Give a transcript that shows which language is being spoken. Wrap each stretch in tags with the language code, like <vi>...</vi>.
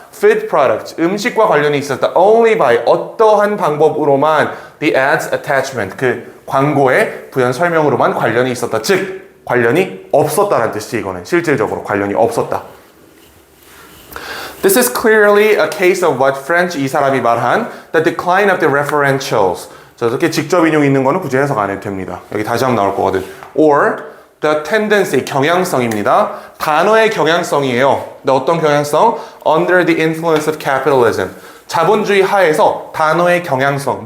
<ko>food products, 음식과 관련이 있었다. only by, 어떠한 방법으로만 the ads attachment, 그 광고의 부연 설명으로만 관련이 있었다. 즉, 관련이 없었다라는 뜻이 이거는 실질적으로 관련이 없었다.</ko> <en>This is clearly a case of what French 이 사람이 말한 the decline of the referentials.</en> <ko>자, 이렇게 직접 인용 있는 거는 굳이 해석 안 해도 됩니다. 여기 다시 한번 나올 거거든.</ko> <en>Or the tendency, 경향성입니다.</en> <ko>단어의 경향성이에요. 근데 어떤 경향성?</ko> <en>Under the influence of capitalism.</en> <ko>자본주의 하에서 단어의 경향성.</ko>